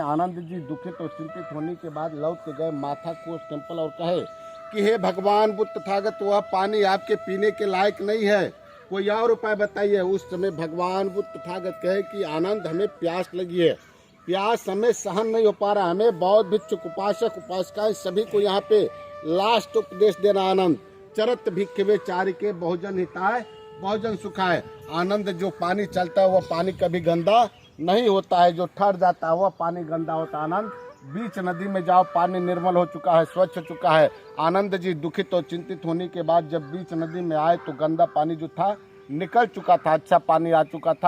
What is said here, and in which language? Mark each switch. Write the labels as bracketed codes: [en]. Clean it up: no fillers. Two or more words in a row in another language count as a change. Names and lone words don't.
[hi] आनंद जी दुखित और चिंतित होने के बाद लौट के गए माथा को टेम्पल और कहे कि हे भगवान बुद्ध तथागत, वह पानी आपके पीने के लायक नहीं है, कोई और उपाय बताइए। उस समय भगवान बुद्ध तथागत कहे कि आनंद, हमें प्यास लगी है, प्यास हमें सहन नहीं हो पा रहा, हमें बौद्ध भिक्षु उपासक उपासिकाएं सभी को यहाँ पे लास्ट उपदेश देना। आनंद, [pi] चरत भिक्षवे चारिके बहुजन हिताय बहुजन सुखाय। [hi] आनंद, जो पानी चलता है वह पानी कभी गंदा नहीं होता है, जो ठहर जाता है वह पानी गंदा होता है। आनंद, बीच नदी में जाओ, पानी निर्मल हो चुका है, स्वच्छ हो चुका है। आनंद जी दुखित और चिंतित होने के बाद जब बीच नदी में आए तो गंदा पानी जो था निकल चुका था, अच्छा पानी आ चुका था।